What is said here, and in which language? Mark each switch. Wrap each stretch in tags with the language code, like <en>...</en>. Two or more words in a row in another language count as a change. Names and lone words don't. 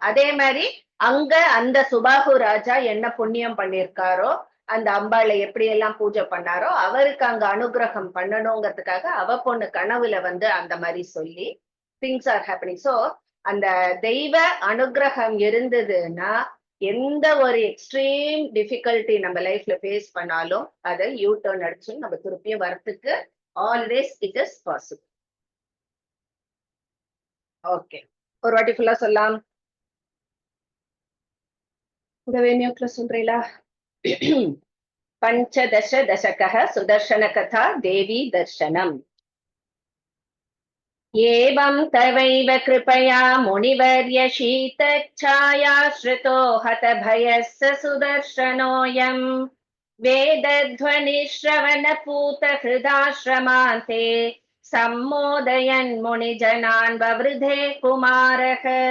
<ta>அதே மாதிரி அங்க அந்த சுபாகு ராஜா என்ன புண்ணியம் பண்ணிருக்காரோ, அந்த அம்பாளை எப்படி எல்லாம் பூஜை பண்ணாரோ, அவருக்கு அங்க அனுகிரகம் பண்ணணுங்கிறதுக்காக அவ பொண்ணு கனவுல வந்து அந்த மாதிரி சொல்லி</ta> <en>things are happening.</en> <ta>சோ அந்த தெய்வ அனுகிரகம் இருந்ததுன்னா எந்த ஒரு</ta> <en>extreme difficulty</en> <ta>நம்ம லைஃப்ல ஃபேஸ் பண்ணாலும் அதை</ta> <en>U turn</en> <ta>அடிச்சு நம்ம திருப்பியும் வரத்துக்கு</ta> <en>always it is possible.</en> <ta>ஓகே, ஒரு வாட்டி ஃபுல்லா சொல்லலாம். கூடவே மியூட்ல சொல்றீங்களா?</ta> <sa>पञ्चदश दशकः सुदर्शन कथा देवी दर्शनम्. एवं तवैव कृपया मुनिवर्य शीतच्छायाश्रितो हतभयः सुदर्शनोऽयं वेदध्वनिश्रवणपूतहृदाश्रमान्ते सम्मोदयन् मुनिजनान् ववृधे कुमारः</sa>